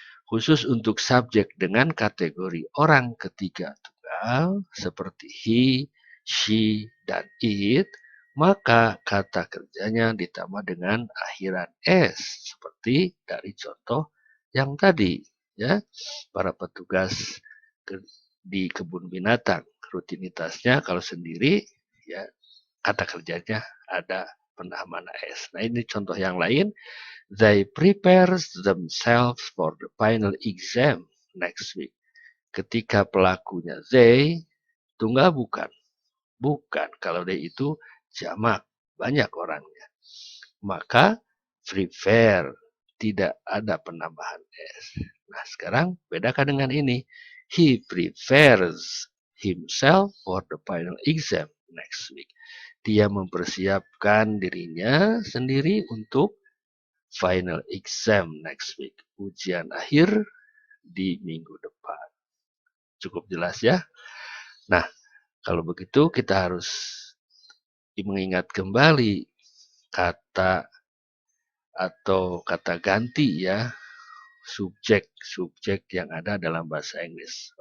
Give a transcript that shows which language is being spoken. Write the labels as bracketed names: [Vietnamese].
[Indonesian] Khusus untuk subjek dengan kategori orang ketiga tunggal seperti he, she, dan it, maka kata kerjanya ditambah dengan akhiran s seperti dari contoh yang tadi ya. Para petugas di kebun binatang rutinitasnya kalau sendiri ya kata kerjanya ada penambahan s. Nah, ini contoh yang lain. [English] They prepare themselves for the final exam next week. [Indonesian] Ketika pelakunya they, tunggal bukan. Bukan. Kalau they itu jamak. Banyak orangnya. Maka prepare. Tidak ada penambahan s. Nah, sekarang bedakan dengan ini. [English] He prepares himself for the final exam next week. [Indonesian] Dia mempersiapkan dirinya sendiri untuk [English] final exam next week. [Indonesian] Ujian akhir di minggu depan. Cukup jelas ya? Nah, kalau begitu kita harus mengingat kembali kata atau kata ganti ya, subjek yang ada dalam bahasa Inggris.